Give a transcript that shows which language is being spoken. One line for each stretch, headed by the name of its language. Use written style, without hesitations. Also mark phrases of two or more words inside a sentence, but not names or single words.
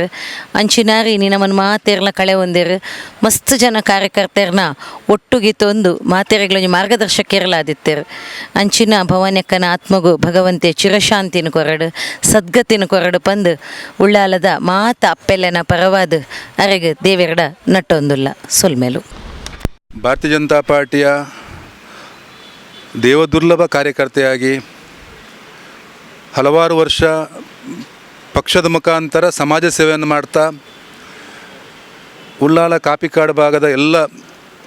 Tulu: ಅಂಚಿನಾರು ಇನಿ ನಮ್ಮನ್ನು ಮಾತೇರ್ಲ ಕಳೆ ಹೊಂದಿರು ಮಸ್ತ್ ಜನ ಕಾರ್ಯಕರ್ತರನ್ನ ಒಟ್ಟುಗಿ ತಂದು ಮಾತೇರಿಗಳೊಂದು ಮಾರ್ಗದರ್ಶಕರಲಾದಿತ್ತರು. ಅಂಚಿನ ಭವಾನ್ಯಕ್ಕನ ಆತ್ಮಗೂ ಭಗವಂತೆ ಚಿರಶಾಂತಿನ ಕೊರಡು, ಸದ್ಗತಿನ ಕೊರಡು ಪಂದು ಉಳ್ಳಾಲದ ಮಾತ ಅಪ್ಪೆಲ್ಲನ ಪರವಾದ ಅರೆಗೆ ದೇವೆರಡ ನಟ್ಟೊಂದುಲ್ಲ ಸೊಲ್ಮೇಲು.
Kannada: ಭಾರತೀಯ ಜನತಾ ಪಾರ್ಟಿಯ ದೇವದುರ್ಲಭ ಕಾರ್ಯಕರ್ತೆಯಾಗಿ ಹಲವಾರು ವರ್ಷ ಪಕ್ಷದ ಮುಖಾಂತರ ಸಮಾಜ ಸೇವೆಯನ್ನು ಮಾಡ್ತಾ ಉಳ್ಳಾಲ ಕಾಪಿಕಾಡು ಭಾಗದ ಎಲ್ಲ